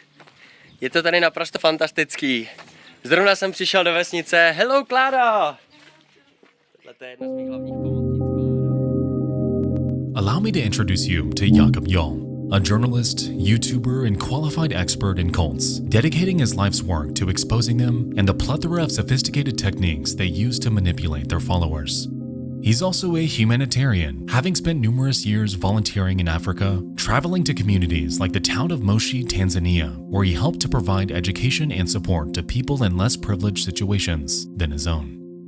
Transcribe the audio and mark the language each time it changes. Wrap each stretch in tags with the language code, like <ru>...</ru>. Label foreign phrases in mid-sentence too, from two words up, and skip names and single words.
<cs>Je to tady naprosto fantastický. Zrovna jsem přišel do vesnice.</cs> <en>Hello, Klára!</en> <cs>Tohle je jedna z mých hlavních pomocnic, Klára.</cs> <en>Allow me to introduce you to Jakob Jall, a journalist, YouTuber, and qualified expert in cults, dedicating his life's work to exposing them and the plethora of sophisticated techniques they use to manipulate their followers. He's also a humanitarian, having spent numerous years volunteering in Africa, traveling to communities like the town of Moshi, Tanzania, where he helped to provide education and support to people in less privileged situations than his own.</en>